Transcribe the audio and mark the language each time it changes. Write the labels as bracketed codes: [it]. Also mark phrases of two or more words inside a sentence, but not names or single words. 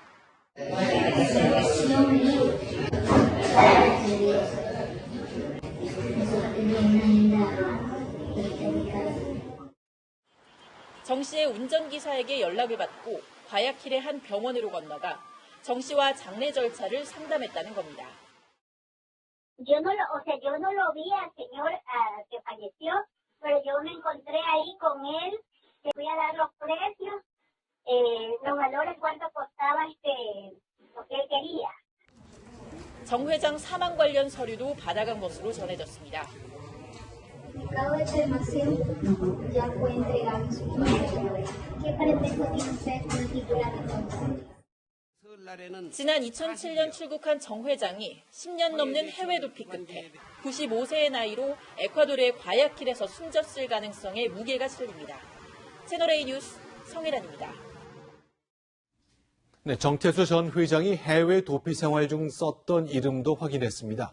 [ko] 정 씨의 운전기사에게 연락을 받고 과야킬의 한 병원으로 건너가 정 씨와 장례 절차를 상담했다는 겁니다. [es] Yo no lo vi al señor que falleció, pero yo me encontré ahí con él, le fui a dar los precios, los valores, cuánto costaba lo que él quería. [ko] 정 회장 사망 관련 서류도 받아간 것으로 전해졌습니다. [es] Cada información ya fue entregada en su momento. ¿Qué pretexto tiene usted con el titular de control? [ko] 지난 2007년 출국한 정 회장이 10년 넘는 해외 도피 끝에 95세의 나이로 에콰도르의 과야킬에서 숨졌을 가능성에 무게가 실립니다. 채널A 뉴스 성혜란입니다. 네, 정태수 전 회장이 해외 도피 생활 중 썼던 이름도 확인했습니다.